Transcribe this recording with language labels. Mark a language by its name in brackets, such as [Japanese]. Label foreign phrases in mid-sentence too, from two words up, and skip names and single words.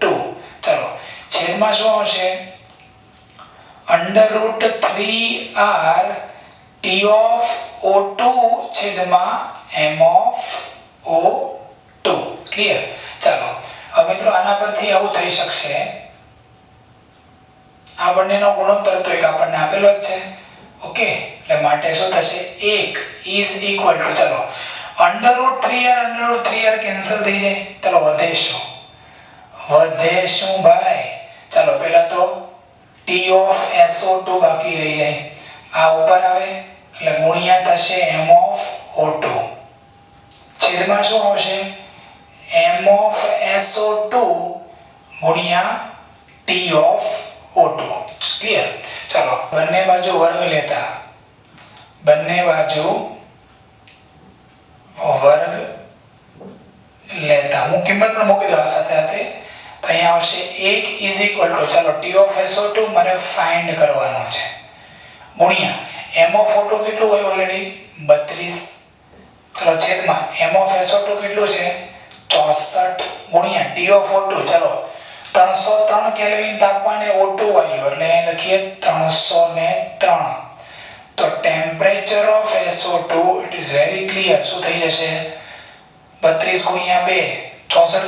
[Gujarati] ચલો છેદમાં શું આવશે? [English] √3RT of O2 [Gujarati] છેદમાં [English] m of O2. [Gujarati] ક્લિયર? ચાલો હવે મિત્રો આના પરથી આવું થઈ શકશે આ બંનેનો ગુણોત્તર તો એક આપણને આપેલો જ છે ઓકે એટલે માટે શું થશે [English] 1 is equal to [Gujarati] ચલો √3R કેન્સલ થઈ જાય ચલો વધે શું ભાઈ ચલો પહેલા તો [English] T of SO2 [Gujarati] બાકી રહી જાય આ ઉપર આવે એટલે ગુણ્યા થશે [English] m of O2 [Gujarati] છેદમાં શું આવશે [English] m of SO2 [Gujarati] ગુણ્યા [English] T of O2. [Gujarati] ક્લિયર? ચાલો બંને બાજુ વર્ગ લેતા હું કિંમત પણ મૂકી દઉં સાથે સાથે તો અહીંયા આવશે [English] 1 is equal to [Gujarati] ચાલો [English] T of SO2 [Gujarati] મારે ફાઇન્ડ કરવાનો છે ગુણ્યા [English] m of O2 [Gujarati] કેટલું હોય ઓલરેડી 32 ચાલો છેદમાં [English] m of SO2 [Gujarati] કેટલું છે 64 ગુણ્યા [English] T of O2 [Gujarati] ચાલો 303 કેલ્વિન તાપમાને O2 વાયુ એટલે અહીં લખીએ 303 તો [English] temperature of SO2 it is very clear [Gujarati] શું થઈ જશે 32 ગુણ્યા 2 64